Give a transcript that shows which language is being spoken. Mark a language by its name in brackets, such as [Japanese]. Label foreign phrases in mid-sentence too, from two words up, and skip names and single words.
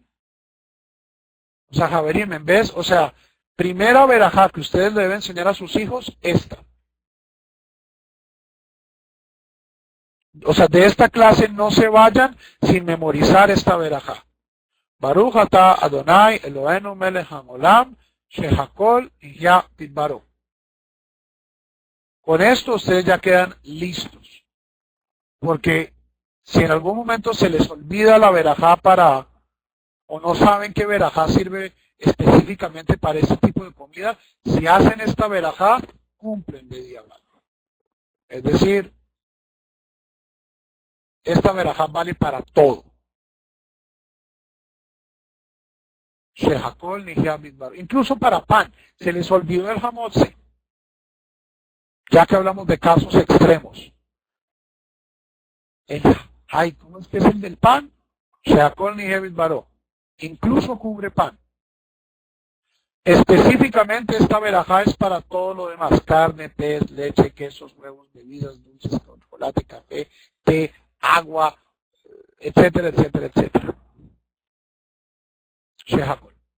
[Spanish] O sea, Javerim, en vez, o sea, primera verajá que ustedes le deben enseñar a sus hijos, esta. O sea, de esta clase no se vayan sin memorizar esta verajá. [Hebrew] ברוך אתה אדני אלהינו מלך העולם שהכל נהיה בדברו. [Spanish] Con esto ustedes ya quedan listos. Porque si en algún momento se les olvida la verajá o no saben qué verajá sirve específicamente para ese tipo de comida, si hacen esta verajá, cumplen de día. Es decir, esta verajá vale para todo. [Hebrew] שהכל נהיה בדברו. [Spanish] Incluso para pan. Se les olvidó el jamotze. Ya que hablamos de casos extremos. Ay, ¿cómo es que es el del pan? [Hebrew] שהכל נהיה בדברו. [Spanish] Incluso cubre pan. Específicamente esta verajá es para todo lo demás. Carne, pez, leche, quesos, huevos, bebidas dulces, chocolate, café, té, agua, etcétera, etcétera, etcétera. Shehakol.